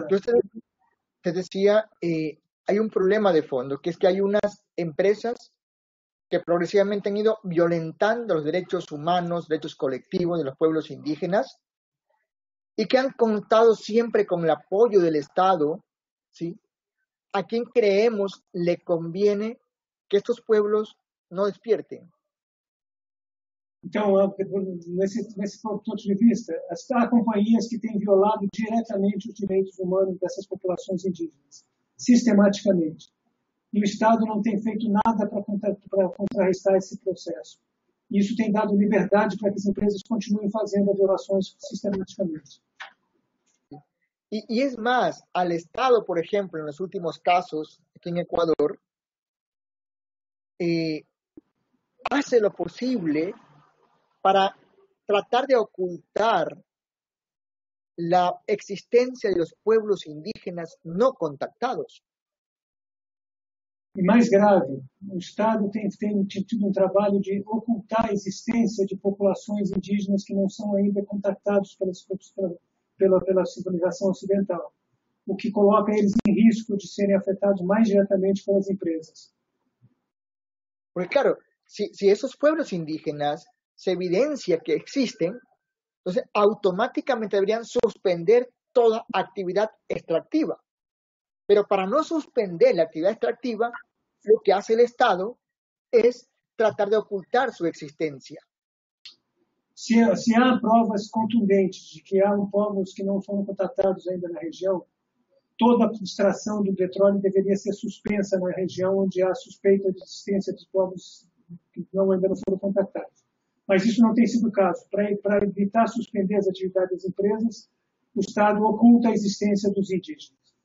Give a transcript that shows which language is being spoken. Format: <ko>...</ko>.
<es>Entonces, te decía, hay un problema de fondo, que es que hay unas empresas que progresivamente han ido violentando los derechos humanos, derechos colectivos de los pueblos indígenas, y que han contado siempre con el apoyo del Estado, ¿sí? A quien creemos le conviene que estos pueblos no despierten.</es> <pt>Então, nesse ponto de vista, há companhias que têm violado diretamente os direitos humanos dessas populações indígenas, sistematicamente. E o Estado não tem feito nada para contrarrestar esse processo. E isso tem dado liberdade para que as empresas continuem fazendo violações sistematicamente.</pt> <es>Y es más, al Estado, por ejemplo, en los últimos casos aquí en Ecuador, hace lo posible para tratar de ocultar la existencia de los pueblos indígenas no contactados.</es> <pt>E mais grave, o Estado tem tido um trabalho de ocultar a existência de populações indígenas que não são ainda contactados pela civilização ocidental, o que coloca eles em risco de serem afetados mais diretamente pelas empresas.</pt> <es>Porque claro, si esos pueblos indígenas se evidencia que existen, entonces automáticamente deberían suspender toda actividad extractiva. Pero para no suspender la actividad extractiva, lo que hace el Estado es tratar de ocultar su existencia.</es> <pt>Se há provas contundentes de que há povos que não foram contatados ainda na região, toda a extração do petróleo deveria ser suspensa na região onde há suspeita de existência de povos que ainda não foram contatados. Mas isso não tem sido o caso. Para evitar suspender as atividades das empresas, o Estado oculta a existência dos indígenas.</pt>